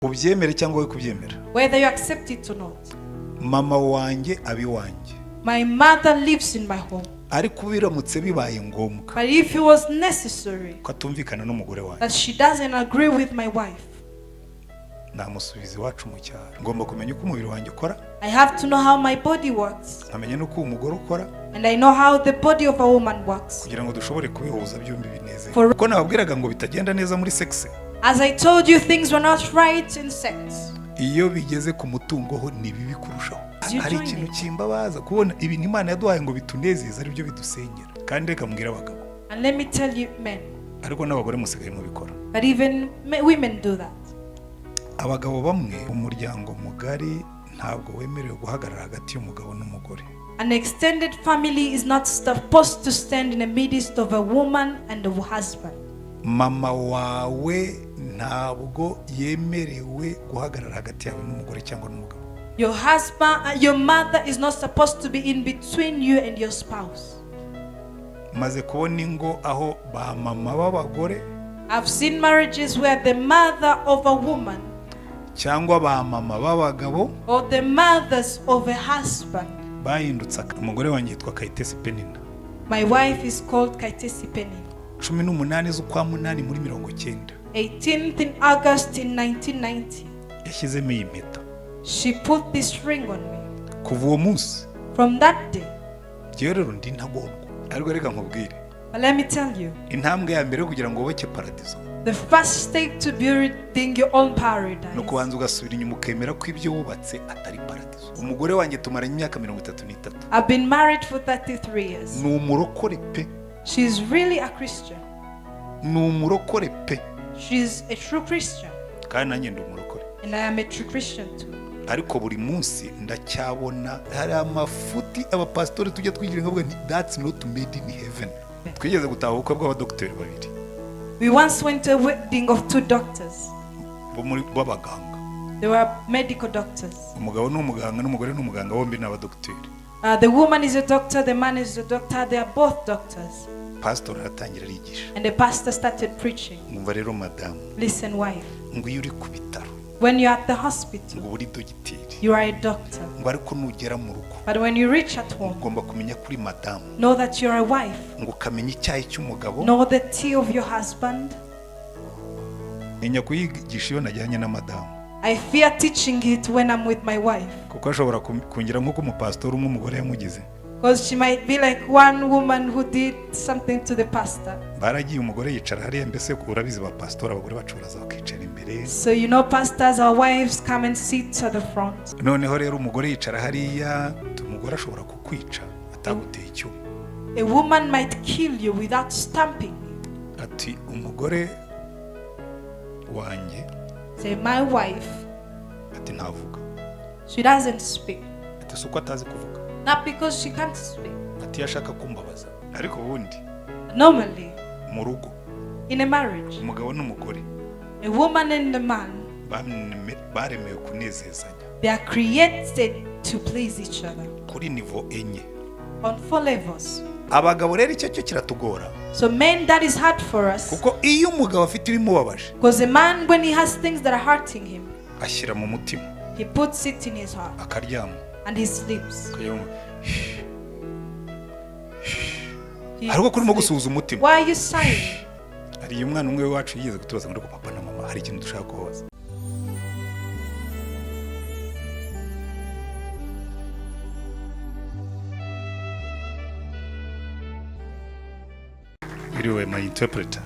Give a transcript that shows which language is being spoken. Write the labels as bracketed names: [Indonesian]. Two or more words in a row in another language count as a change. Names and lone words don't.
[Kinyarwanda] ubyemere cyangwa we kubyemera, [English] whether you accept it or not. [Kinyarwanda] mama wanjye abi wanjye, [English] My mother lives in my home. [Kinyarwanda] ariko biramutse bibaye ngombwa [English] But if it was necessary [Kinyarwanda] katumvikana n'umugore wanjye, [English] that she doesn't agree with my wife, [Kinyarwanda] namusubiza iwacu mu cyaro. Ngomba kumenya uko umubiri wanjye ukora, [English] I have to know how my body works, [Kinyarwanda] nkamenya n'uko umugore ukora, [English] and I know how the body of a woman works, [Kinyarwanda] kugira ngo dushobore kubihuza byombi binezeze. Kuko nababwiraga ngo bitagenda neza muri sex, [English] as I told you, things were not right in sex. [Kinyarwanda] iyo bigeze ku mutungo ho ni bibi kurushaho. Hari ikintu kimbabaza kubona ibintu Imana yaduhaye ngo bitunezeze ari byo bidusenyera. Kandi reka mbwira abagabo, [English] And let me tell you, men, [Kinyarwanda] ariko n'abagore musigaye mubikora, [English] but even women do that. [Kinyarwanda] abagabo bamwe umuryango mugari ntabwo wemerewe guhagarara hagati y'umugabo n'umugore. [English] An extended family is not supposed to stand in the midst of a woman and a husband. [Kinyarwanda] Mama wawe ntabwo yemerewe guhagarara hagati yawe n'umugore cyangwa n'umugabo. [English] Your husband, your mother is not supposed to be in between you and your spouse. [Kinyarwanda] Maze kubona ingo aho ba mama b'abagore [English] I've seen marriages where the mother of a woman [Kinyarwanda] cyangwa ba mama b'abagabo [English] or the mothers of a husband. [Kinyarwanda] bahindutse. Umugore wanjye yitwa Kayitesi Penina. [English] My wife is called Kaitesi Penny. [Kinyarwanda] 18 z'ukwa munani muri 90 [English] 18th in August in 1990. [Kinyarwanda] yashyizemo iyi mpeta. [English] She put this ring on me. [Kinyarwanda] Kuva uwo munsi [English] From that day, [Kinyarwanda] njyewe rero ndi ntagondwa. Ariko reka nkubwire, [English] but let me tell you, [Kinyarwanda] intambwe ya mbere kugira ngo wubake paradizo [English] the first step to building your own paradise [Kinyarwanda] no kubanza ugasubira inyuma ukemera ko ibyo wubatse atari paradizo. Umugore wanjye tumaranye imyaka 33. [English] I've been married for 33 years. [Kinyarwanda] Ni umurokore pe. [English] She's really a Christian. [Kinyarwanda] Ni umurokore pe. [English] She's a true Christian. [Kinyarwanda] Kandi nanjye ndi umurokore. [English] And I am a true Christian too. [Kinyarwanda] Ariko buri munsi ndacyabona hari amafuti abapastori tujya twigira ngo [English] that's not made in heaven. [Kinyarwanda] Twigeze gutaha ubukwe bw'abadokiteri babiri. [English] We once went to a wedding of 2 doctors. [Kinyarwanda] B'abaganga. [English] They were medical doctors. [Kinyarwanda] Umugabo n'umuganga n'umugore n'umuganga bombi n'abadokiteri. [English] The woman is a doctor, the man is a doctor, they are both doctors. [Kinyarwanda] Pastor aratangira arigisha. [English] And the pastor started preaching. [Kinyarwanda] Mwumva rero madamu. [English] Listen, wife. [Kinyarwanda] Ngo iyo uri ku bitaro. [English] When you're at the hospital, [Kinyarwanda] ngo uri dogiteri. [English] you are a doctor. [Kinyarwanda] Ngo ariko nugera mu rugo. [English] But when you reach at home, [Kinyarwanda] ugomba kumenya kuri madamu. [English] know that you're a wife. [Kinyarwanda] Ngo kamenya icyayi cy'umugabo. [English] Know the tea of your husband. [Kinyarwanda] Nya kuyigisha iyo najyanye na madamu. [English] I fear teaching it when I'm with my wife. [Kinyarwanda] Kuko ashobora kungira nk'uko umupastor umwe umugore yamugize. [English] Because she might be like one woman who did something to the pastor. [Kinyarwanda] Baragiye umugore yicara hariya, mbese urabizi ba pastor abagore bacuraza bakicara imbere. [English] So you know, pastors, our wives come and sit at the front. [Kinyarwanda] Noneho rero umugore yicara hariya, umugore ashobora kukwica ataguteye icyuma. [English] A woman might kill you without stamping you. [Kinyarwanda] Ati umugore wanjye. [English] Say, my wife. [Kinyarwanda] Ati ntavuga. [English] She doesn't speak. [Kinyarwanda] Ati suko atazi kuvuga. [English] Not because she can't speak. [Kinyarwanda] Ati yashaka kumbabaza. Ariko ubundi. [English] Normally, [Kinyarwanda] mu rugo. [English] in a marriage, [Kinyarwanda] umugabo n'umugore. [English] a woman and a man, [Kinyarwanda] baremewe kunezezanya. [English] they are created to please each other. [Kinyarwanda] Kuri nivo enye. [English] On 4 levels. [Kinyarwanda] Abagabo rero icyo kiratugora. [English] So men, that is hard for us. [Kinyarwanda] Kuko iyo umugabo afite ibimubabaje. [English] Because a man, when he has things that are hurting him, [Kinyarwanda] ashyira mu mutima. [English] he puts it in his heart. [Kinyarwanda] Akaryama. [English] And he sleeps. [Kinyarwanda] Ariko kurimo gusuhuza umutima. [English] Why are you sighing? [Kinyarwanda] Hari umwana umwe wacu yigeze kutubaza ngo papa na mama hari ikintu dushaka kubaza. [English] Iriwe my interpreter.